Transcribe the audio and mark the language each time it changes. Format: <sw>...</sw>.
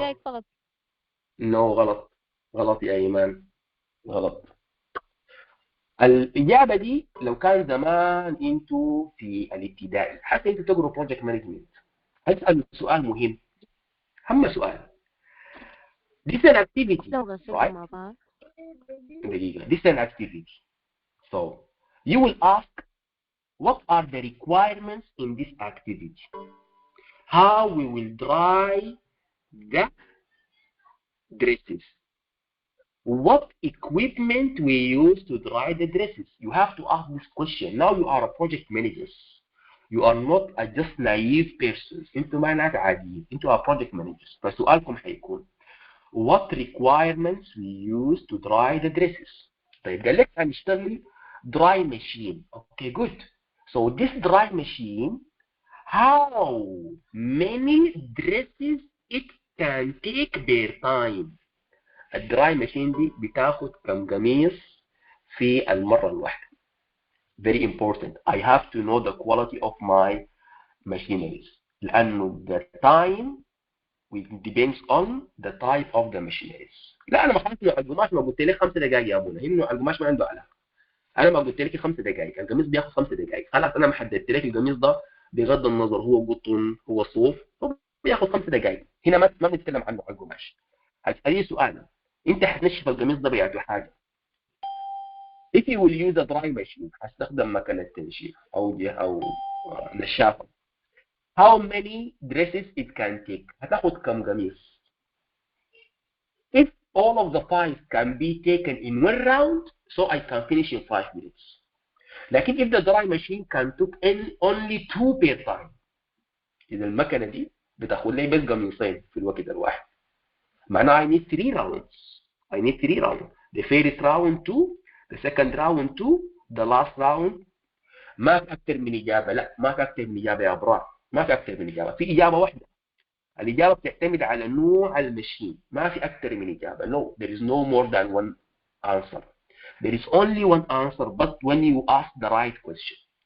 <ar>دقايق فقط. غلط. غلط يا ايمان، غلط. الإجابة دي لو كان زمان انتوا في الابتدائي، حتى انتوا تقروا بروجكت مانجمنت، هتسألوا سؤال مهم، أهم سؤال.</ar> <en>This is an activity, right?</en> <ar>دقيقة.</ar> <en>This is an activity. So you will ask, what are the requirements in this activity? How we will dry the dresses? What equipment we use to dry the dresses? You have to ask this question. Now you are a project manager. You are not a just naive person.</en> <ar>انتوا ما ناس عاديين. انتوا</ar> <en>are project managers.</en> <ar>فسؤالكم حيكون</ar> <en>what requirements we use to dry the dresses.</en> <ar>طيب قال لك هنشتغل dry machine.</ar> <en>Okay, good. So this dry machine, how many dresses it can take per time?</en> <ar>الدراي ماشين دي بتاخد كم قميص في المرة الواحدة.</ar> <en>Very important. I have to know the quality of my machineries.</en> <ar>لأنه</ar> <en>the time depends on the type of the machineries.</en> <ar>لا أنا ما خلصت نوع القماش، ما قلت لك 5 دقائق يا أبونا، هنا نوع القماش ما عنده علاقة. أنا ما قلت لك 5 دقائق، القميص بياخد 5 دقائق، خلاص أنا ما حددت لك القميص ده بغض النظر هو قطن هو صوف هو بياخد 5 دقائق. هنا ما بنتكلم عن نوع القماش. هتسألني سؤال، انت هتنشف القميص ده بيعطي حاجه.</ar> <en>if you will use a dry machine،</en> <ar>هستخدم مكنه تنشيف او نشافه.</ar> <en>how many dresses it can take؟</en> <ar>هتاخد كم قميص؟</ar> <en>if all of the 5 can be taken in one round, so I can finish in 5 minutes.</en> <ar>لكن</ar> <en>if the dry machine can take only 2 per time،</en> <ar>اذا المكنه دي بتاخد لي بس قميصين في الوقت الواحد. معناها</ar> <en>I need 3 rounds. I need 3 rounds. The first round 2, the second round 2, the last round.</en> <ar>ما في أكثر من إجابة. لا ما في أكثر من إجابة يا أبرار. ما في أكثر من إجابة. في إجابة واحدة. الإجابة بتعتمد على نوع المشين. ما في أكثر من إجابة.</ar> <en>No, there is no more than one answer. There is only one answer, but when you ask the right question.</en>